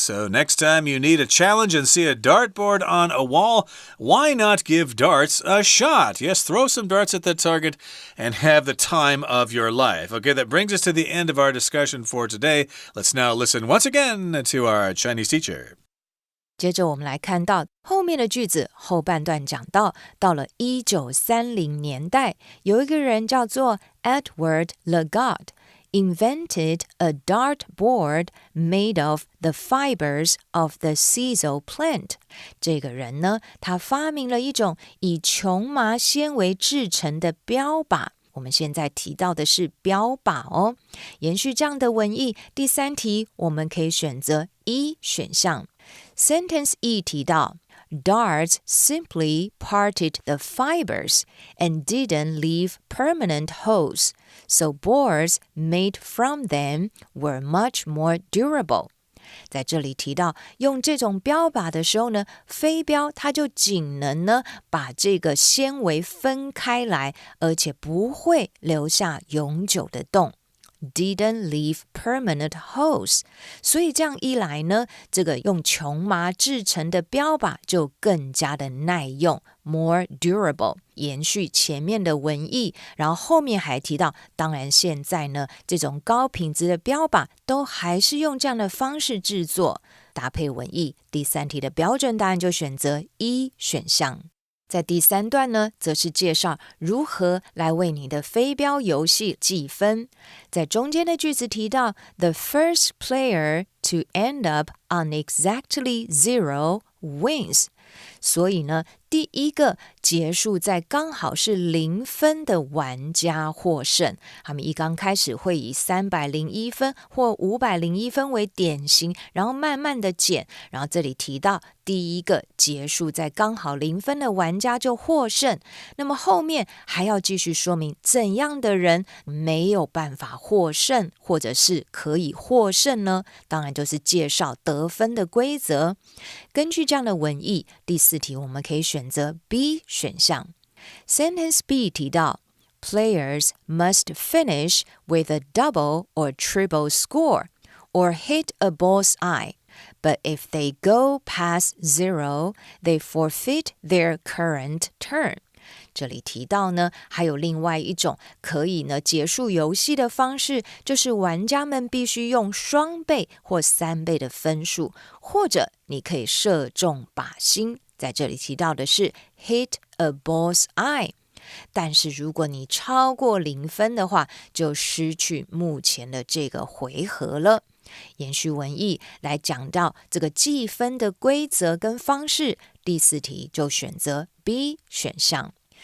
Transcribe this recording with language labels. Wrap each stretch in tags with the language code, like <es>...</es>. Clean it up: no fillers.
<en>So next time you need a challenge and see a dartboard on a wall, why not give darts a shot? Yes, throw some darts at that target and have the time of your life. Okay, that brings us to the end of our discussion for today. Let's now listen once again to our Chinese teacher.</en> <zh>接着我们来看到后面的句子，后半段讲到了1930年代，有一个人叫做 Edward Legault，</zh> <en>invented a dartboard made of the fibers of the sisal plant.</en> <zh>这个人呢，他发明了一种以琼麻纤维制成的标靶。我们现在提到的是标靶哦。延续这样的文意，第3题我们可以选择1选项。</zh> <en>Sentence E</en> <zh>提到</zh> <en>Darts simply parted the fibers and didn't leave permanent holes, so boards made from them were much more durable.</en> <zh>在这里提到用这种标靶的时候呢，飞镖它就仅能呢把这个纤维分开来，而且不会留下永久的洞。</zh> <en>Didn't leave permanent holes.</en> <zh>所以这样一来呢，这个用琼麻制成的标靶就更加的耐用</zh> <en>more durable.</en> <zh>延续前面的文意，然后后面还提到，当然现在呢，这种高品质的标靶都还是用这样的方式制作。搭配文意，第3题的标准答案就选择1选项。在第3段呢，则是介绍如何来为你的飞镖游戏计分。在中间的句子提到</zh> <en>The first player to end up on exactly 0 wins.</en> <zh>所以呢，第一个结束在刚好是0分的玩家获胜。他们一刚开始会以301分或501分为点型，然后慢慢的减。然后这里提到第一个结束在刚好0分的玩家就获胜。那么后面还要继续说明怎样的人没有办法获胜，或者是可以获胜呢？当然就是介绍得分的规则。根据这样的文意，第4题我们可以选择 B 选项。</zh> <en>Sentence B</en> <zh>提到</zh> <en>Players must finish with a double or triple score or hit a bull's eye. But if they go past 0, they forfeit their current turn.</en> <zh>这里提到呢，还有另外一种可以呢结束游戏的方式，就是玩家们必须用双倍或3倍的分数，或者你可以射中靶心。在这里提到的是</zh> <en>hit a bull's eye。</en> <zh>但是如果你超过0分的话，就失去目前的这个回合了。延续文意来讲到这个计分的规则跟方式，第4题就选择 B 选项。</zh>